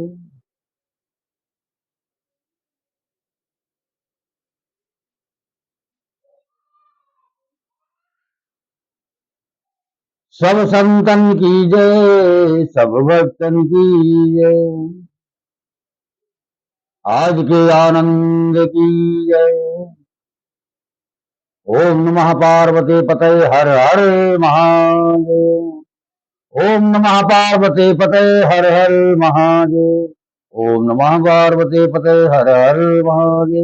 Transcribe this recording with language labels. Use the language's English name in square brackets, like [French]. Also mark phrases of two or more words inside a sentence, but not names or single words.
[Hindi] सब संतन की जय, सब भक्तन की जय, आज के आनंद की जय। [Sanskrit] ओम नमः पार्वती पते हर हर महादेव। ओम नमः पार्वती पते हर हर महादेव। ओम नमः पार्वती पते हर हर महादेव।